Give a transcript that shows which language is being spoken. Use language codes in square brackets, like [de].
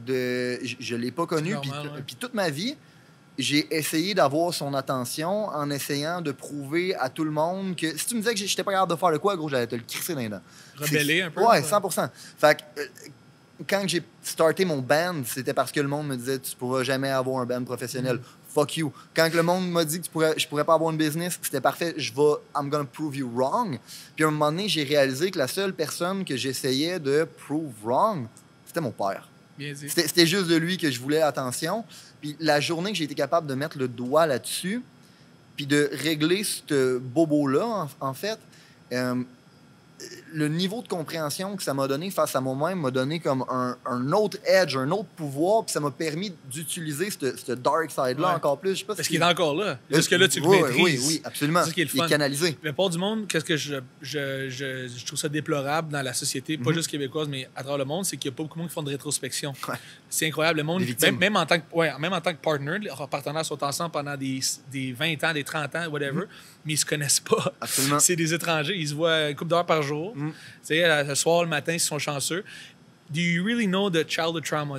[fr] Je ne l'ai pas connu. Puis toute ma vie, j'ai essayé d'avoir son attention en essayant de prouver à tout le monde que si tu me disais que je n'étais pas capable de faire le quoi, gros, j'allais te le crisser dans les dents. Rebeller un peu? Ouais, 100%. Fait que quand j'ai starté mon band, c'était parce que le monde me disait « Tu ne pourras jamais avoir un band professionnel. [en] Fuck you. [fr] » Quand le monde m'a dit que je pourrais pas avoir une business, c'était parfait. [en] I'm gonna prove you wrong. [fr] Puis à un moment donné, j'ai réalisé que la seule personne que j'essayais de [en] prove wrong, [fr] c'était mon père. C'était juste de lui que je voulais l'attention. Puis la journée que j'ai été capable de mettre le doigt là-dessus, puis de régler ce bobo-là, en fait, le niveau de compréhension que ça m'a donné face à moi-même m'a donné comme un autre edge, un autre pouvoir, puis ça m'a permis d'utiliser ce dark side-là encore plus. Je sais pas parce qu'il est encore là. Jusque-là, tu le maîtrises. Oui, absolument. C'est ce qui est le fun. Il est canalisé. La part du monde, qu'est-ce que je trouve ça déplorable dans la société, pas juste québécoise, mais à travers le monde, c'est qu'il n'y a pas beaucoup de monde qui font de rétrospection. C'est incroyable. Le monde, même en tant que partner, leurs partenaires sont ensemble pendant des 20 ans, des 30 ans, whatever, mais ils se connaissent pas. Absolument. C'est des étrangers. Ils se voient une couple d'heures par jour. Tu sais, le soir, le matin, ils sont chanceux. [en] Do you really know the childhood trauma?